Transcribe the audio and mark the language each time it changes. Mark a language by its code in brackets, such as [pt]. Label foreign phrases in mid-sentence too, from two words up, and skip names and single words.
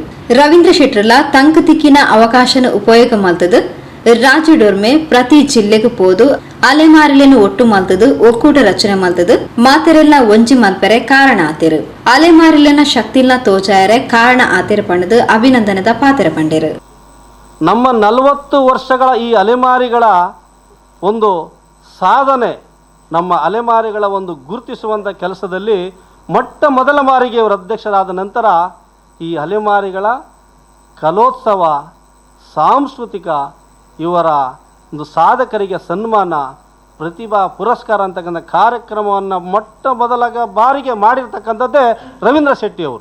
[tcy] ರವೀಂದ್ರ ಶೆಟ್ಟರ್ಲ ತಂಕ ತಿಕ್ಕಿನ ಅವಕಾಶನ ಉಪಯೋಗ ಮಲ್ತದ ರಾಜ್ಯ ಡೋರ್ಮೆ ಪ್ರತಿ ಜಿಲ್ಲೆಗೆ ಪೋದು ಅಲೆಮಾರಿಲೆನ ಒಟ್ಟು ಮಲ್ತದು ಒಕ್ಕೂಟ ರಚನೆ ಮಲ್ತದು ಮಾತೆರೆಲ್ಲ ಒಂಜಿ ಮಲ್ಪೆರೆ ಕಾರಣ ಆತೇರು. ಅಲೆಮಾರಿಲೆನ ಶಕ್ತಿಲ್ನ ತೋಚಾಯರೆ ಕಾರಣ ಆತೇರು ಪಂಡದು ಅಭಿನಂದನದ ಪಾತೆರ ಪಂಡೇರು. [kn] ನಮ್ಮ 40 ವರ್ಷಗಳ ಈ ಅಲೆಮಾರಿಗಳ ಒಂದು ಸಾಧನೆ, ನಮ್ಮ ಅಲೆಮಾರಿಗಳ ಒಂದು ಗುರುತಿಸುವಂಥ ಕೆಲಸದಲ್ಲಿ ಮೊಟ್ಟ ಮೊದಲ ಬಾರಿಗೆ ಇವರು ಅಧ್ಯಕ್ಷರಾದ ನಂತರ ಈ ಅಲೆಮಾರಿಗಳ ಕಲೋತ್ಸವ, ಸಾಂಸ್ಕೃತಿಕ, ಇವರ ಒಂದು ಸಾಧಕರಿಗೆ ಸನ್ಮಾನ, ಪ್ರತಿಭಾ ಪುರಸ್ಕಾರ ಅಂತಕ್ಕಂಥ ಕಾರ್ಯಕ್ರಮವನ್ನು ಮೊಟ್ಟ ಮೊದಲ ಬಾರಿಗೆ ಮಾಡಿರ್ತಕ್ಕಂಥದ್ದೇ ರವೀಂದ್ರ ಶೆಟ್ಟಿಯವರು.